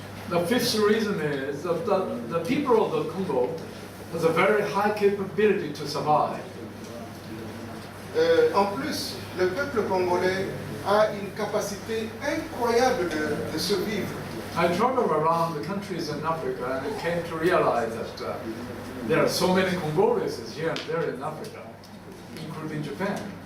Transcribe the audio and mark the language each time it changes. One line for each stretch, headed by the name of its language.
English: The fifth reason is that the people of the Congo has a very high capability to survive.
French: En plus, le peuple congolais a une capacité incroyable de survivre.
English: I traveled around the countries in Africa and I came to realize that there are so many Congolese here and there in Africa, including Japan.